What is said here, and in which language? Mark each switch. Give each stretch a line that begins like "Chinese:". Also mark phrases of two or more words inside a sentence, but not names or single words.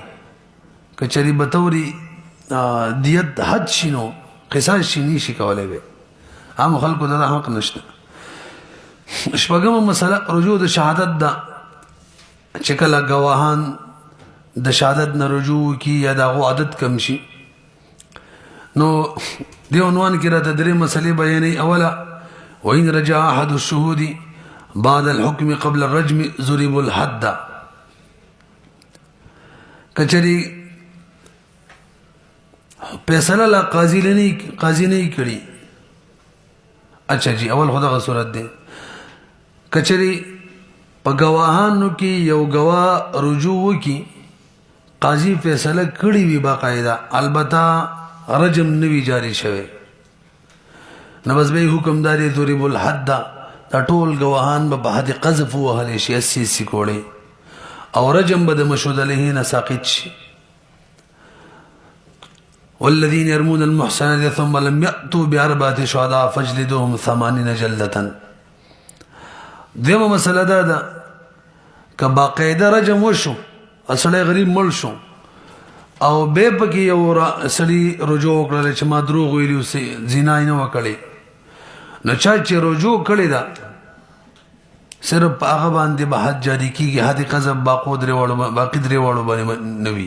Pashto: که چېرې به طور دیت حد شي نو قصاص شي نه شي کولی به، عامو خلکو ته دا حق نشته. شپږمه مسله رجوع د شهادت ده، چې کله ګواهان د شهادت نه رجوع کی یا د هغو عادت کم شي. نو دې عنوان کې راته درې مسلې بیانوي.
Arabic: اوله وإن رجع أحد الشهود بعد الحكم قبل الرجم ضرب الحد.
Pashto: کچری فیصله لا قاضی نه کړي.
Urdu: اچھا جی
Pashto: اول خدا صورت ده کچری په گواهانو کې یو گواه رجوع وکي، قاضی فیصله کړي وي باقاعده، البته رجم نوی جاری شوی، نو بس به حکم داري
Arabic: ضرب الحد،
Pashto: دا ټول گواهان به حد قذف وهلی شي 80 کوړي، او رجم به د مشهود علیه نه ساقط شي.
Arabic: والذین يرمون المحصنات ثم لم يأتوا بأربعة شهداء فاجلدوهم 80 جلدة.
Pashto: دیمه مسله دا ده که باقاعده رجم وشو، سړی غریب مړ شو او به پکې یو سړي رجوع وکړل چې ما دروغ ویلي اوسې زنا یې نه وکړې، نو چا چې رجوع کړې ده صرف په هغه باندې به حد جاری کېږي، حد قذف باقي درې واړو باندې نه وي.